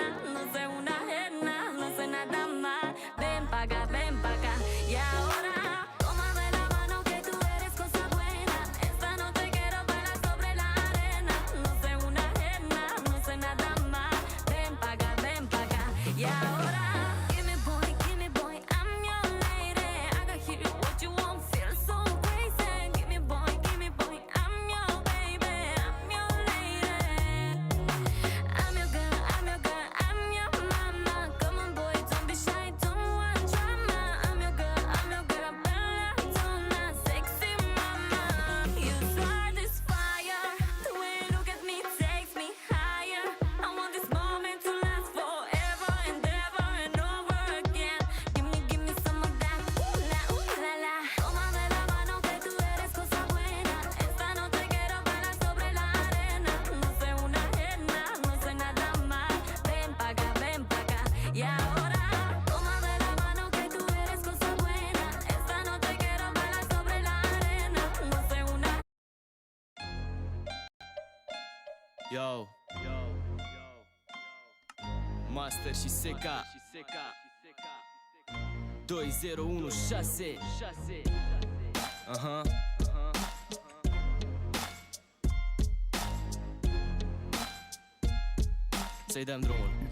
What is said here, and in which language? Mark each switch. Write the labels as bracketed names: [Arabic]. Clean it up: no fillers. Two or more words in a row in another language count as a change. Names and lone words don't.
[Spanish] No sé una ajena, no sé nada más. Ven pa' acá, y ahora tómame la mano que tú eres cosa buena. Esta noche quiero bailar sobre la arena. No sé una ajena, no sé nada más. Ven pa' acá, y ahora [English] give me boy, I'm your lady. I got here what you want, feel so crazy. Give me boy, I'm your baby, I'm your lady. I'm your girl, I'm your mama. Come on boy, don't be shy, don't want drama. I'm your girl, [Italian] bella donna, [English] sexy mama. You start this fire, the way you look at me takes me higher. I want this moment to last forever and ever and over again. Give me some of that, ooh la la. [Spanish] Tómame la mano que tú eres cosa buena. Esta noche quiero bailar sobre la arena. No sé una ajena, no sé nada más. Ven pa' acá, y ahora tómame la mano que tú eres cosa buena. Esta noche quiero bailar sobre la arena. No sé una. [Romanian] Yo, Master și Seca. 2016. Aha. Să-i dăm drumul.